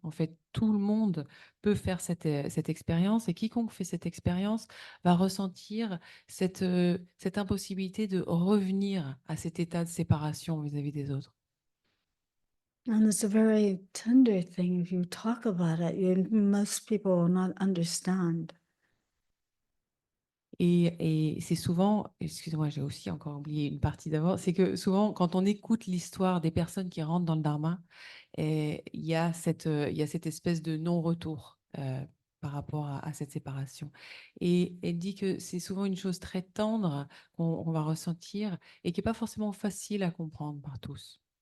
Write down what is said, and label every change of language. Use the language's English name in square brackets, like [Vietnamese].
[French] En fait, tout le monde peut faire cette expérience et quiconque fait cette expérience va ressentir cette impossibilité de revenir à cet état de séparation vis-à-vis des autres. [English] And it's a very tender thing. If you talk about it, most people will not understand. [French] Et c'est souvent, excusez-moi, j'ai aussi encore oublié une partie d'avant, c'est que souvent, quand on écoute l'histoire des personnes qui rentrent dans le dharma, il y a cette espèce de non-retour par rapport à cette séparation. Et elle dit que c'est souvent une chose très tendre qu'on va ressentir et qui n'est pas forcément facile à comprendre par tous.